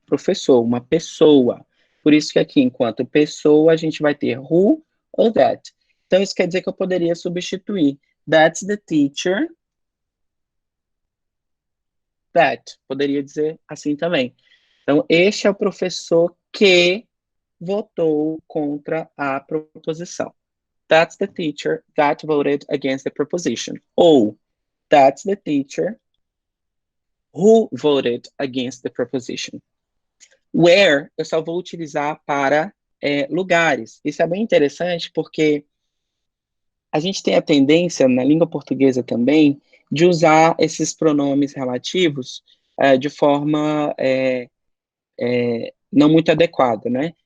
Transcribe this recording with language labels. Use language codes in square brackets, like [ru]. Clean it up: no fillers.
[pt] Professor, uma pessoa. Por isso que aqui, enquanto pessoa, a gente vai ter who ou that. Então, isso quer dizer que eu poderia substituir [en] that's the teacher that. [pt] Poderia dizer assim também. Então, este é o professor que votou contra a proposição. [en] That's the teacher that voted against the proposition. Ou, that's the teacher who voted against the proposition. [pt] Where, eu só vou utilizar para lugares. Isso é bem interessante porque a gente tem a tendência, na língua portuguesa também, de usar esses pronomes relativos de forma não muito adequada, né?